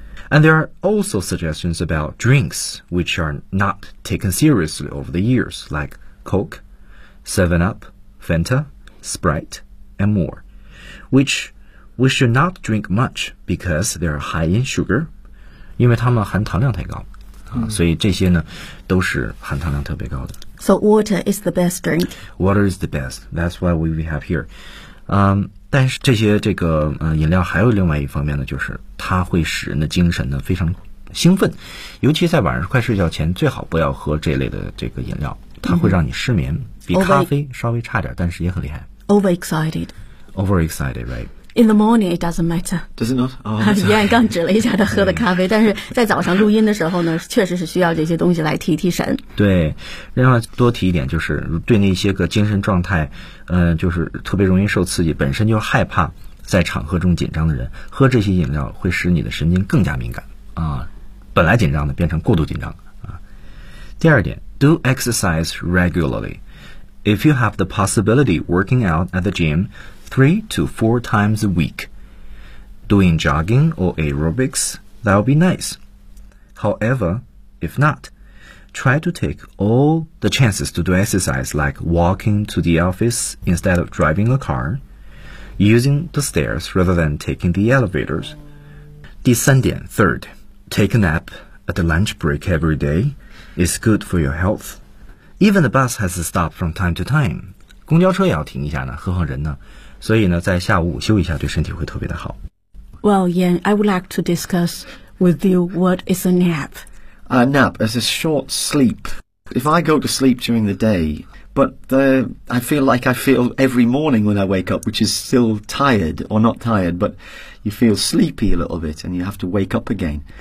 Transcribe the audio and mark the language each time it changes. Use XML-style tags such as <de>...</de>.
<en>And there are also suggestions about drinks which are not taken seriously over the years, like Coke, 7-Up, Fanta, Sprite, and more, which we should not drink much because they are high in sugar,</en> <zh>因为它们含糖量太高、所以这些呢都是含糖量特别高的。</zh> <en>So water is the best drink. Water is the best. That's why we have here.</en> <zh>但是这些这个、饮料还有另外一方面呢，就是它会使人的精神呢非常兴奋，尤其在晚上快睡觉前，最好不要喝这类的这个饮料，它会让你失眠、比咖啡稍微差点，但是也很厉害。</zh> <en>Overexcited. Overexcited, right? In the morning, it doesn't matter. Does it not? Oh,</en> <zh>李岸刚指了一下他喝的咖啡，但是在早上录音的时候呢，确实是需要这些东西来提提神。对，另外多提一点，就是对那些个精神状态，就是特别容易受刺激，本身就害怕在场合中紧张的人，喝这些饮料会使你的神经更加敏感啊，本来紧张的变成过度紧张啊。第二点</zh> <en>，do exercise regularly. If you have the possibility, working out at the gym. 3 to 4 times a week. Doing jogging or aerobics, that'll be nice. However, if not, try to take all the chances to do exercise like walking to the office instead of driving a car, using the stairs rather than taking the elevators.</en> <zh>第三点</zh> <en>third, take a nap at the lunch break every day is good for your health. Even the bus has to stop from time to time.</en> <zh>公交车也要停一下呢，何况人呢？所以呢，在下午午休一下，对身体会特别的好。</zh> <en>Well, Yan, I would like to discuss with you what is a nap. A nap is a short sleep. If I go to sleep during the day, but I feel like I feel every morning when I wake up, which is still tired or not tired, but you feel sleepy a little bit and you have to wake up again.</en>